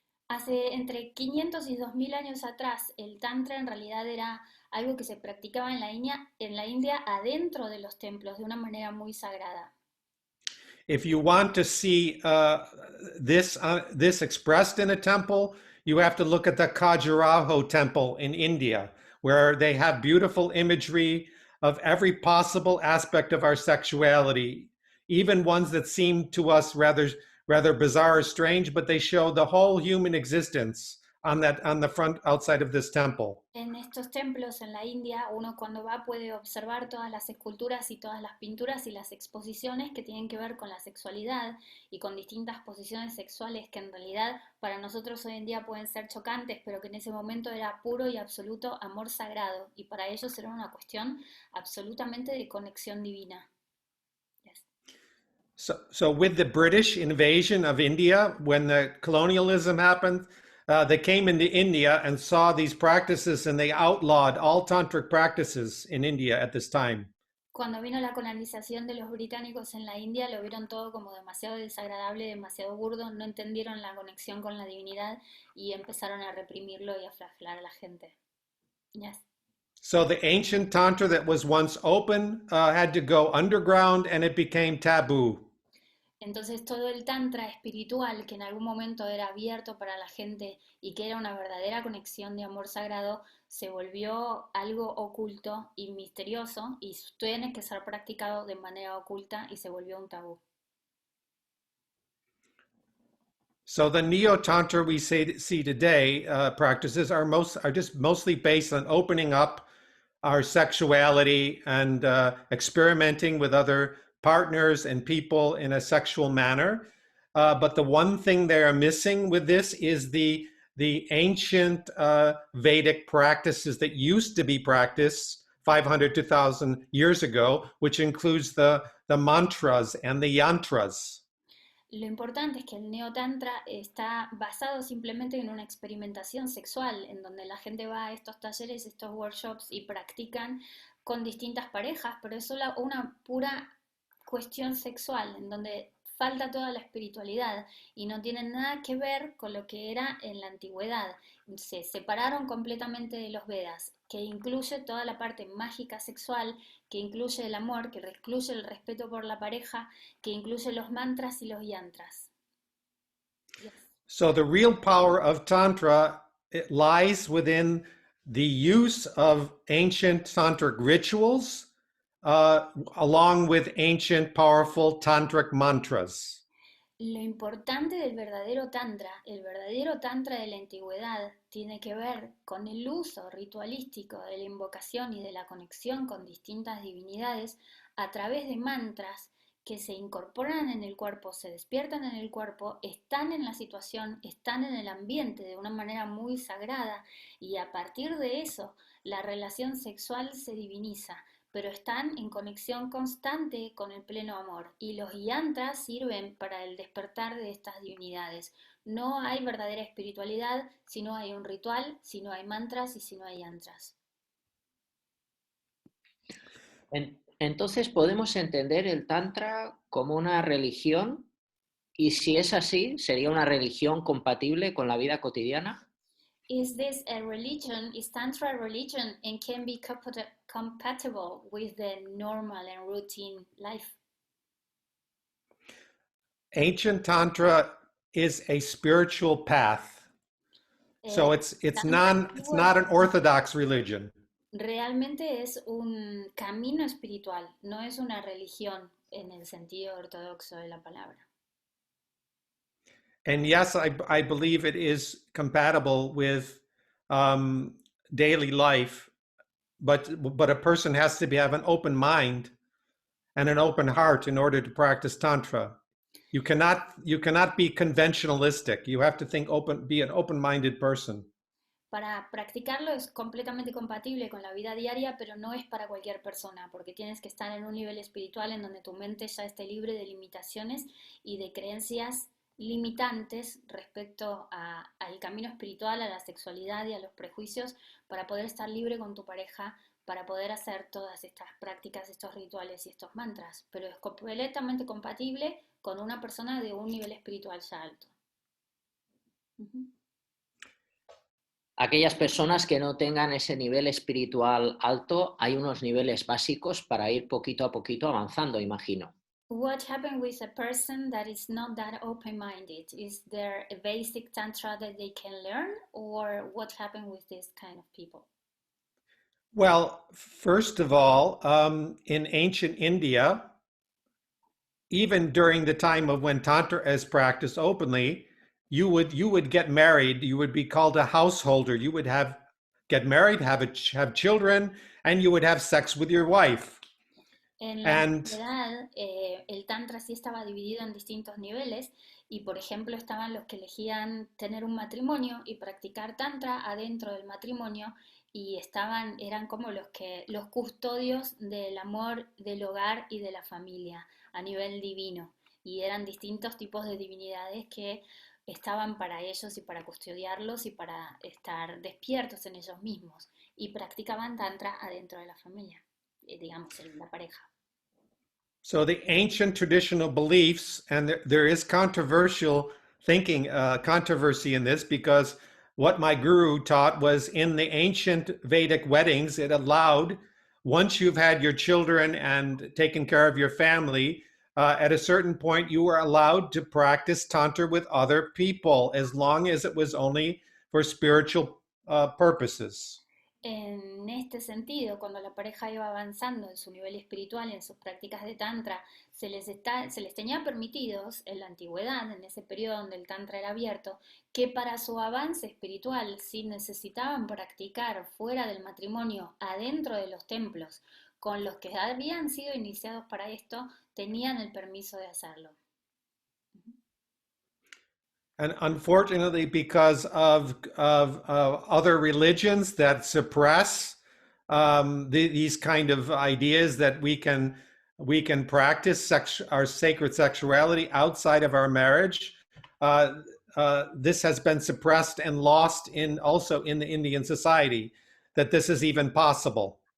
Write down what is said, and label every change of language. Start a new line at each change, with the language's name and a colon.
Spanish: Hace entre 500 y 2000 años atrás, el Tantra en realidad era algo que se practicaba en la India adentro de los templos, de una manera muy sagrada.
English: If you want to see this expressed in a temple, you have to look at the Khajuraho temple in India, where they have beautiful imagery of every possible aspect of our sexuality, even ones that seem to us rather bizarre or strange, but they show the whole human existence on the front outside of this temple.
Spanish: En estos templos en la India, uno cuando va puede observar todas las esculturas y todas las pinturas y las exposiciones que tienen que ver con la sexualidad y con distintas posiciones sexuales que en realidad para nosotros hoy en día pueden ser chocantes, pero que en ese momento era puro y absoluto amor sagrado y para ellos era una cuestión absolutamente de conexión divina.
English: Yes. So with the British invasion of India, when the colonialism happened, they came into India and saw these practices and they outlawed all tantric practices in India at this time.
Spanish: Cuando vino la colonización de los británicos en la India, lo vieron todo como demasiado desagradable, demasiado burdo, no entendieron la conexión con la divinidad y empezaron a reprimirlo y a flagelar a la gente.
English: Yes. So the ancient tantra that was once open had to go underground and it became taboo.
Spanish: Entonces todo el tantra espiritual que en algún momento era abierto para la gente y que era una verdadera conexión de amor sagrado, se volvió algo oculto y misterioso y tiene que ser practicado de manera oculta y se volvió un tabú.
English: So the neo-tantra we see today practices are just mostly based on opening up our sexuality and experimenting with other partners and people in a sexual manner. But the one thing they are missing with this is the ancient Vedic practices that used to be practiced 500 to 1,000 years ago, which includes the mantras and the yantras.
Spanish: Lo importante es que el neotantra está basado simplemente en una experimentación sexual, en donde la gente va a estos talleres, estos workshops y practican con distintas parejas, pero es solo una pura cuestión sexual, en donde falta toda la espiritualidad y no tienen nada que ver con lo que era en la antigüedad. Se separaron completamente de los Vedas, que incluye toda la parte mágica sexual, que incluye el amor, que incluye el respeto por la pareja, que incluye los mantras y los yantras.
English: Yes. So the real power of Tantra, it lies within the use of ancient tantric rituals along with ancient powerful tantric mantras.
Spanish: Lo importante del verdadero tantra, el verdadero tantra de la antigüedad, tiene que ver con el uso ritualístico de la invocación y de la conexión con distintas divinidades a través de mantras que se incorporan en el cuerpo, se despiertan en el cuerpo, están en la situación, están en el ambiente de una manera muy sagrada y a partir de eso la relación sexual se diviniza, pero están en conexión constante con el pleno amor y los yantras sirven para el despertar de estas divinidades. No hay verdadera espiritualidad si no hay un ritual, si no hay mantras y si no hay yantras. Entonces, ¿podemos entender el Tantra como una religión? Y si es así, ¿sería una religión compatible con la vida cotidiana?
English: Is this a religion? Is Tantra a religion and can be compatible with the normal and routine life? Ancient Tantra is a spiritual path. So it's not an orthodox religion.
Spanish: Realmente es un camino espiritual, no es una religión en el sentido ortodoxo de la palabra.
English: And yes, I believe it is compatible with daily life, but a person has to have an open mind and an open heart in order to practice Tantra. You cannot be conventionalistic. You have to be an open-minded person.
Spanish: Para practicarlo es completamente compatible con la vida diaria, pero no es para cualquier persona, porque tienes que estar en un nivel espiritual en donde tu mente ya esté libre de limitaciones y de creencias limitantes respecto al camino espiritual, a la sexualidad y a los prejuicios, para poder estar libre con tu pareja, para poder hacer todas estas prácticas, estos rituales y estos mantras, pero es completamente compatible con una persona de un nivel espiritual ya alto. Aquellas personas que no tengan ese nivel espiritual alto, hay unos niveles básicos para ir poquito a poquito avanzando, imagino.
English: What happened with a person that is not that open-minded? Is there a basic tantra that they can learn, or what happened with this kind of people? Well, first of all, in ancient India, even during the time of when Tantra is practiced openly, you would get married, you would be called a householder, you would get married, have children, and you would have sex with your wife.
Spanish: En la
English: And
Spanish: antigüedad, el Tantra sí estaba dividido en distintos niveles y, por ejemplo, estaban los que elegían tener un matrimonio y practicar Tantra adentro del matrimonio y eran como los custodios del amor, del hogar y de la familia a nivel divino. Y eran distintos tipos de divinidades que estaban para ellos y para custodiarlos y para estar despiertos en ellos mismos. Y practicaban Tantra adentro de la familia, digamos, en la pareja.
English: so the ancient traditional beliefs, and there is controversial thinking, controversy in this, because what my guru taught was in the ancient Vedic weddings, it allowed, once you've had your children and taken care of your family, at a certain point, you were allowed to practice Tantra with other people, as long as it was only for spiritual purposes.
Spanish: En este sentido, cuando la pareja iba avanzando en su nivel espiritual y en sus prácticas de Tantra, se les tenía permitidos en la antigüedad, en ese periodo donde el Tantra era abierto, que para su avance espiritual, si necesitaban practicar fuera del matrimonio, adentro de los templos, con los que habían sido iniciados para esto, tenían el permiso de hacerlo.
English: And unfortunately, because of other religions that suppress these kind of ideas that we can practice our sacred sexuality outside of our marriage, this has been suppressed and lost also in the Indian society, that this is even possible.